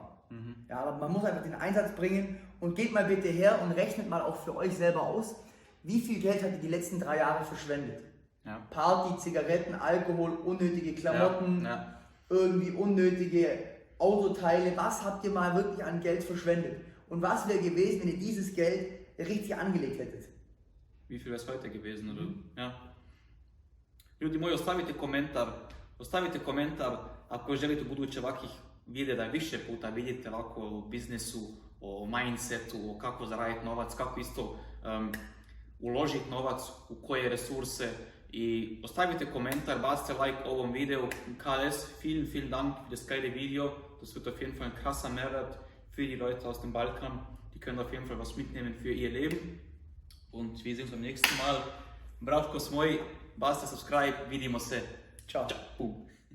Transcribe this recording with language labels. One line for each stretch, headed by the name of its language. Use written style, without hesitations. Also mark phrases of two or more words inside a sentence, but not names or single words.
German: Ja, aber man muss einfach den Einsatz bringen und geht mal bitte her und rechnet mal auch für euch selber aus, wie viel Geld habt ihr die letzten 3 Jahre verschwendet. Ja. Party, Zigaretten, Alkohol, unnötige Klamotten, Ja. irgendwie unnötige Autoteile. Was habt ihr mal wirklich an Geld verschwendet? Und was wäre gewesen, wenn ihr dieses Geld richtig angelegt hättet? Wie viel wäre es heute gewesen, oder? Ja.
Croatian: Ljudi moji, ostavite komentar ako želite u buduće ovakvih videa da više puta vidite ovako o biznesu, o mindsetu, o kako zaraditi novac, kako isto uložiti novac, u koje resurse. I ostavite komentar, bacite like ovom videu.
German: KS, vielen Dank für das geile Video. Das wird auf jeden Fall ein krasser Mehrwert für die Leute aus dem Balkan. Die können auf jeden Fall was mitnehmen für ihr Leben. Und wir sehen uns beim nächsten Mal.
Croatian: Bratkos moji, bacite subscribe, vidimo se. Ciao. Ćao.